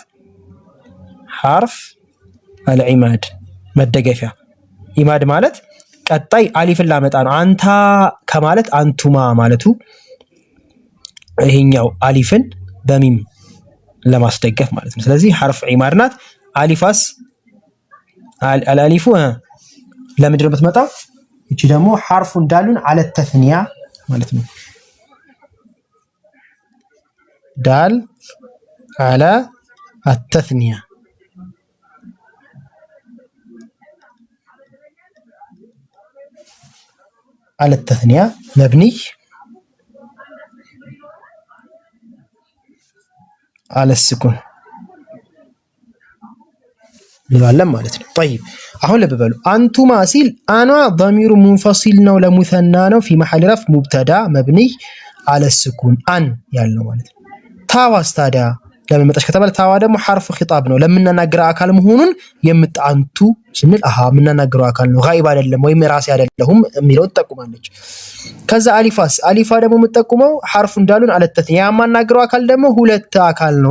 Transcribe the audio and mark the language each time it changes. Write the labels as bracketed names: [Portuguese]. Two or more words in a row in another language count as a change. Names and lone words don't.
[Arabic] حرف العماد [Amharic] መደገፊያ። ኢማድ ማለት ቀጣይ አሊፍን ላመጣ ነው። አንታ ከማለት አንቱማ ማለቱ ይሄኛው አሊፍን በሚም ለማስደገፍ ማለት ነው። ስለዚህ [Arabic] حرف عماد [Amharic] ናት። አሊፋስ አልአሊፉ ለምንድን ነው የምትመጣው? እቺ ደግሞ ሐርፉ እንዳሉን አለ ተስኒያ ማለት ነው። [Arabic] دال على التثنية على التثنية مبني على السكون [Amharic] እንላለን ማለት ነው። طيب አሁን ለበበሉ አንቱማ ሲል አኗ [Arabic] ضمير منفصل [Amharic] ነው ለሙሰና ነው [Arabic] في محل رفع مبتدا مبني على السكون [Amharic] አን ያልነው ማለት ነው። ታዋስ ታዲያ ለምን መጣሽ ከተባለ ታዋ ደግሞ [Arabic] حرف خطاب [Amharic] ነው። ለምንናገረው አካል መሆኑን የምጣንቱ ስንል ምንናገረው አካል ነው ጋይብ አይደለም ወይም ራሴ አይደለሁም የሚለው ተጠቁማለች። ከዛ አሊፋ ደግሞ የምትጠቁመው ሐርፍ እንዳሉን አለተት ያማናገረው አካል ደግሞ ሁለት አካል ነው።